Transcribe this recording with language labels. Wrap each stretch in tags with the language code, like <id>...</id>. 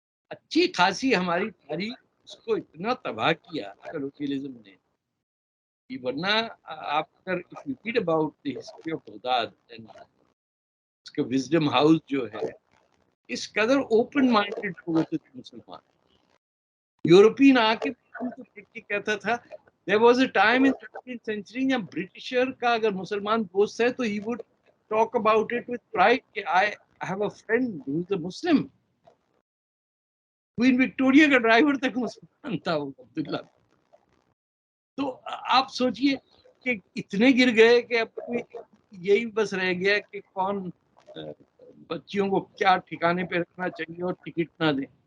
<ur>اچھی خاصی ہماری تاریخ اس کو اتنا تباہ کیا کلوکیلزم نے، ورنہ آپ اگر</ur> <en>if you read about the history of</en> <ur>Baghdad, اس کا وزڈم ہاؤس جو ہے اس قدر اوپن مائنڈڈ ہوئے تھے مسلمان. یورپین آ کے دیکھ کے کہتا تھا</ur> <en>there was a time in 13th century</en> <ur>جب برٹشر کا اگر مسلمان دوست ہے تو</ur> <en>he would talk about it with pride کہ I have a friend who is a Muslim.</en> <ur>Queen Victoria کا ڈرائیور تک مسلمان تھا وہ عبداللہ. تو آپ سوچئے کہ اتنے گر گئے کہ اب کوئی یہی بس رہ گیا کہ کون بچیوں کو کیا ٹھکانے پہ رکھنا چاہیے اور ٹکٹ نہ دیں.</ur>